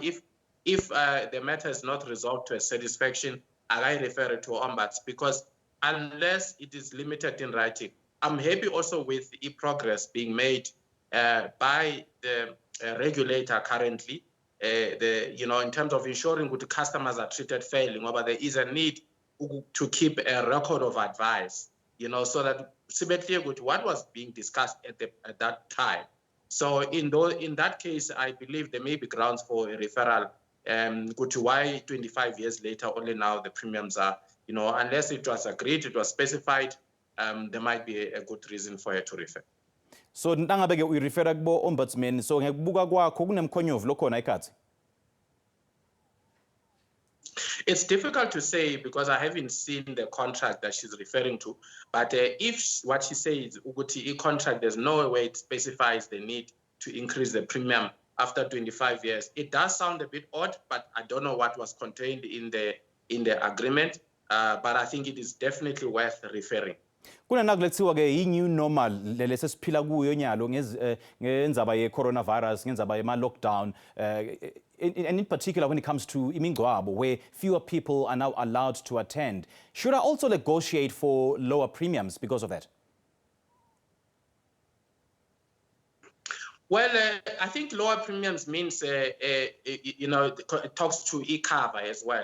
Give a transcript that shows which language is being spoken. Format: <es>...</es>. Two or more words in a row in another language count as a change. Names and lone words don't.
<en>If the matter is not resolved to a satisfaction, I refer it to ombuds, because unless it is limited in writing, I'm happy also with the progress being made by the regulator currently, in terms of ensuring that customers are treated fairly, but there is a need to keep a record of advice, so that what was being discussed at that time. So in that case, I believe there may be grounds for a referral. To why 25 years later, only now the premiums are, unless it was agreed, it was specified, there might be a good reason for her to refer.</en> <ss>So nangabeke uyirefera kubo ombudsman, so ngekubuka kwakho kunemkhonyovu lokhona ekhathi?</ss> <en>It's difficult to say because I haven't seen the contract that she's referring to. But if what she says, Uguti contract, there's no way it specifies the need to increase the premium after 25 years. It does sound a bit odd, but I don't know what was contained in the agreement. But I think it is definitely worth referring</en> <ss>Kunanakule kuthiwa ke i-</ss> <en>new normal</en> <ss>lele sesiphila kuyo nyalo ngenzaba ye-coronavirus, ngenzaba yema-lockdown,</ss> <en>and in particular when it comes to imingcwabo, where fewer people are now allowed to attend. Should I also negotiate for lower premiums because of that? Well, I think lower premiums means, it talks to e-cover as well.</en>